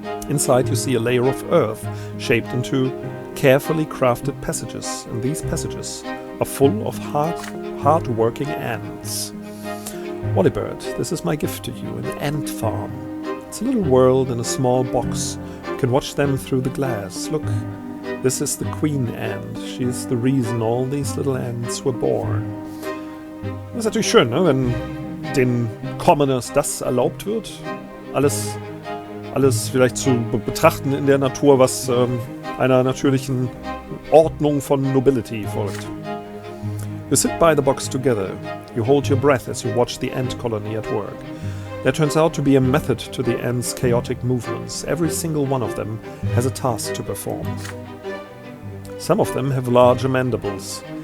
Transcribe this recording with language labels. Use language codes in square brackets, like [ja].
[en] Inside you see a layer of earth shaped into carefully crafted passages, and these passages are full of hard-working ants. Wallybird, this is my gift to you, an ant farm. It's a little world in a small box. You can watch them through the glass. Look, this is the queen ant. She is the reason all these little ants were born. [de] Das ist natürlich schön, ne? Wenn den Commoners das erlaubt wird, alles vielleicht zu betrachten in der Natur, was einer natürlichen Ordnung von Nobility folgt. [en] You sit by the box together. You hold your breath as you watch the ant colony at work. There turns out to be a method to the ants' chaotic movements. Every single one of them has a task to perform. Some of them have larger mandibles.